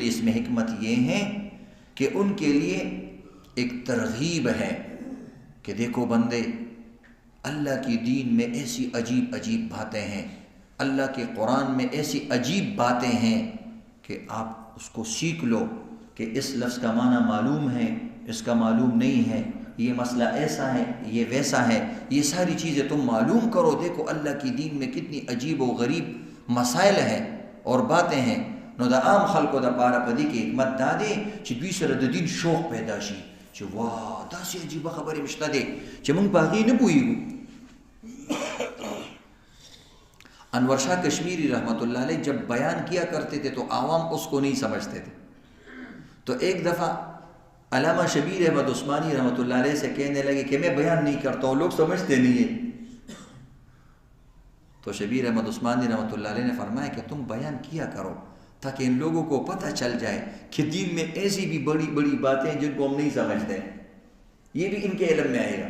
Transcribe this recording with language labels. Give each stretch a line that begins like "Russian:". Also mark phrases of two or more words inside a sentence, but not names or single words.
Urdu: لیے اس میں حکمت یہ ہے کہ ان کے لیے ایک ترغیب ہے کہ دیکھو بندے، اللہ کی دین میں ایسی عجیب عجیب باتیں ہیں، اللہ کے قرآن میں ایسی عجیب باتیں ہیں کہ آپ اس کو سیکھ لو کہ اس لفظ کا معنی معلوم ہے، اس کا معلوم نہیں ہے، یہ مسئلہ ایسا ہے، یہ ویسا ہے، یہ ساری چیزیں تم معلوم کرو۔ دیکھو اللہ کی دین میں کتنی عجیب و غریب مسائل ہیں اور باتیں ہیں۔
Pashto: نو دا عام خلقو دا پارا پدی کی حکمت دا دے چې دوی سره د دین شوق پیدا شي چې واه داسې عجیبه خبرې مشته دی چې موږ په هغې نه پوهېږو۔
Urdu: انور شاہ کشمیری
Arabic: رحمۃ اللہ علیہ
Urdu: جب بیان کیا کرتے تھے تو عوام اس کو نہیں سمجھتے تھے، تو ایک دفعہ علامہ شبیر احمد عثمانی
Arabic: رحمۃ اللہ علیہ
Urdu: سے کہنے لگے کہ میں بیان نہیں کرتا ہوں، لوگ سمجھتے نہیں ہیں۔ تو شبیر احمد عثمانی
Arabic: رحمۃ اللہ علیہ
Urdu: نے فرمایا کہ تم بیان کیا کرو تاکہ ان لوگوں کو پتہ چل جائے کہ دین میں ایسی بھی بڑی بڑی باتیں جن کو ہم نہیں سمجھتے، یہ بھی ان کے علم میں آئے گا۔